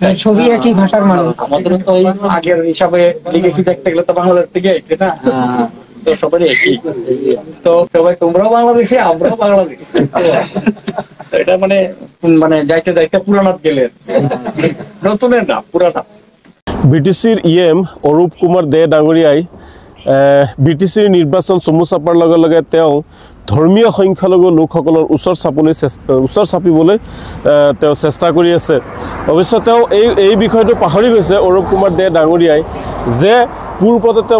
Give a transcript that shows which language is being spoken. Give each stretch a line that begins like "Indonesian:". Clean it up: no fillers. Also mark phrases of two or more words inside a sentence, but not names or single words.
Bangla: ছবি একই ভাষার মানুষ আমাদের তো ওই আগের হিসাবে লিখে কি দেখতে গেলে তো বাংলাদেশ থেকে আইছে না তো সবারই একই তো সবাই তোমরাও বাংলাদেশি আমরাও বাংলাদেশি এটা মানে মানে যাইতে যাইতে পুরানাত গেলে নতুনের না পুরানা
Assamese: বিটিসিৰ ইএম অৰূপ কুমাৰ দে ডাঙৰীয়াই বিটিসিৰ নিৰ্বাচন চমু চাপাৰ লগে লগে তেওঁ ধৰ্মীয় সংখ্যালঘু লোকসকলৰ ওচৰ চাপিবলৈ তেওঁ চেষ্টা কৰি আছে অৱশ্যে তেওঁ এই বিষয়টো পাহৰি গৈছে অৰূপ কুমাৰ দে ডাঙৰীয়াই যে পূৰ্বতে তেওঁ